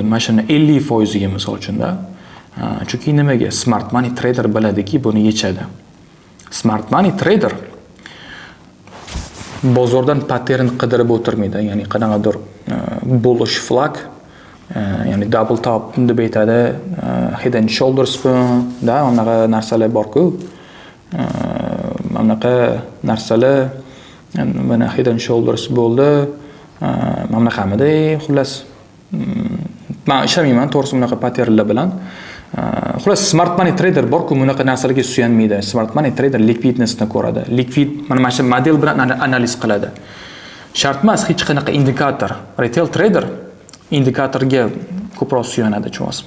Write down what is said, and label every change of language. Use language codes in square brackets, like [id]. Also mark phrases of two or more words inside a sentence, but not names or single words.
[uz] Mana shuni 50% ga misol uchun-da. Chunki nimaga? [en] Smart Money Trader [uz] biladiki, buni yechadi. [en] Smart Money Trader [uz] bozordan pattern qidirib o'tirmaydi, ya'ni qanaqadir [en] bullish flag, [uz] ya'ni [en] double top [uz] deb aytadi, [en] head and shoulders [uz] da, unaqa narsalar bor-ku. Unaqa narsalar, mana [en] head and shoulders [uz] bo'ldi, mana bunaqamidi, xullas. Men ishlamayman to'g'risi bunaqa patternlar bilan. Xullas [en] Smart Money Trader [uz] bor-ku, bunaqa narsalarga suyanmaydi. [en] Smart Money Trader [uz] likvidnessni ko'radi. Likvid mana shu model bilan analiz qiladi. Shart emas hech qanaqa indikator. [en] Retail trader [uz] indikatorga ko'proq suyanadi, tushunasizmi?